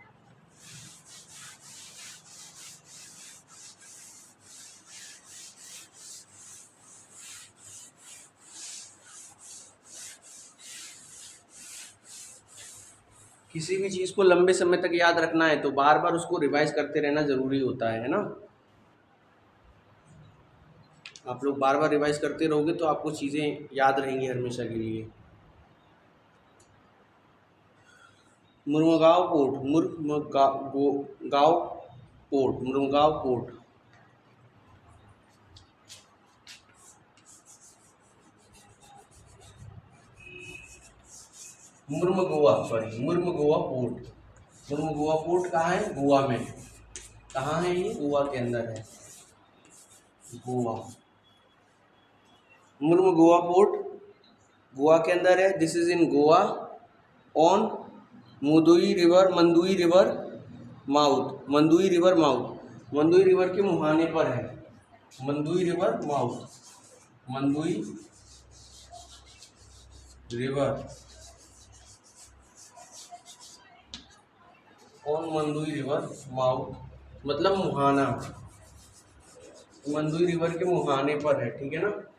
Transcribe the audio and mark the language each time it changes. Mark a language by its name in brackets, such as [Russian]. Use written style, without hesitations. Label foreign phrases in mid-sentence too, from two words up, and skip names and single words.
[Hindi] किसी भी चीज़ को लंबे समय तक याद रखना है तो बार बार उसको रिवाइज करते रहना ज़रूरी होता है ना। आप लोग बार बार रिवाइज करते रहोगे तो आपको चीज़ें याद रहेंगी हमेशा के लिए। मुर्मुगांव पोर्ट, मुर्मुगांव पोर्ट, मुर्मुगांव पोर्ट। मुर्मुगोवा, सॉरी, मुर्मुगोवा पोर्ट। मुर्मुगोवा पोर्ट कहाँ है? गोवा में। कहाँ है ये? गोवा के अंदर है, गोवा। मुर्मुगोवा पोर्ट गोवा के अंदर है। [English] This is in Goa on Mandui River, Mandui River mouth, Mandui River mouth, Mandui River [Hindi] के मुहाने पर है। [English] Mandui River mouth, Mandui River on Mandui River mouth, [Hindi] मतलब मुहाना, मंदुई रिवर के मुहाने पर है, ठीक है ना।